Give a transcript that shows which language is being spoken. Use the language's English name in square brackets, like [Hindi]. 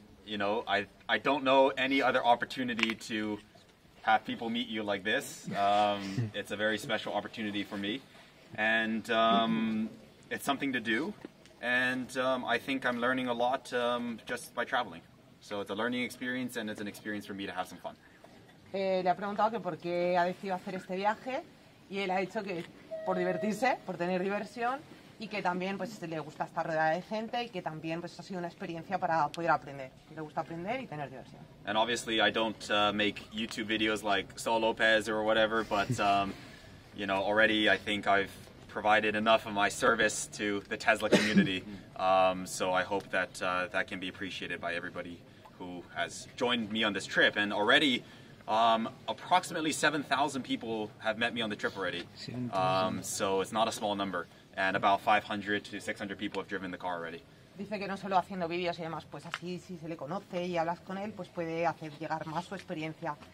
[English] You know, I don't know any other opportunity to have people meet you like this. It's a very special opportunity for me, and it's something to do. And I think I'm learning a lot just by traveling. So it's a learning experience, and it's an experience for me to have some fun. [Spanish] Le ha preguntado que por qué ha decidido hacer este viaje y él ha dicho que por divertirse, por tener diversión y que también pues le gusta estar rodeada de gente y que también pues ha sido una experiencia para poder aprender. Le gusta aprender y tener diversión. [English] And obviously I don't make YouTube videos like Saul Lopez or whatever, but you know, already I think I've provided enough of my service to the Tesla community. So I hope that that can be appreciated by everybody who has joined me on this trip. And already approximately 7,000 people have met me on the trip already. So it's not a small number. And about 500 to 600 people have driven the car already. [Spanish] Dice que no solo haciendo vídeos y demás, pues así si se le conoce y hablas con él, pues puede hacer llegar más su experiencia.